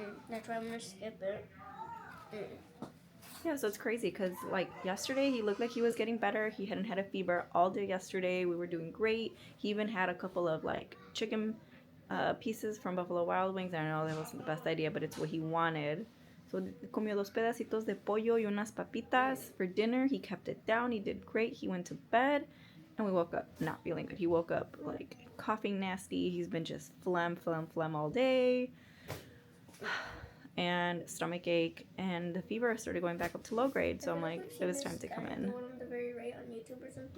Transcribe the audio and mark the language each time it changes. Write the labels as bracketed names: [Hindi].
[English] That's why I'm gonna skip it. Yeah, so it's crazy because like yesterday he looked like he was getting better. He hadn't had a fever all day yesterday. We were doing great. He even had a couple of like chicken pieces from Buffalo Wild Wings. I know that wasn't the best idea, but it's what he wanted. [Spanish] So comió 2 pedacitos de pollo y unas papitas [English] for dinner. He kept it down. He did great. He went to bed, and we woke up not feeling good. He woke up like coughing nasty. He's been just phlegm all day. And stomach ache, and the fever started going back up to low grade. So I'm like, it was time to come in. The one on the very right on YouTube or something?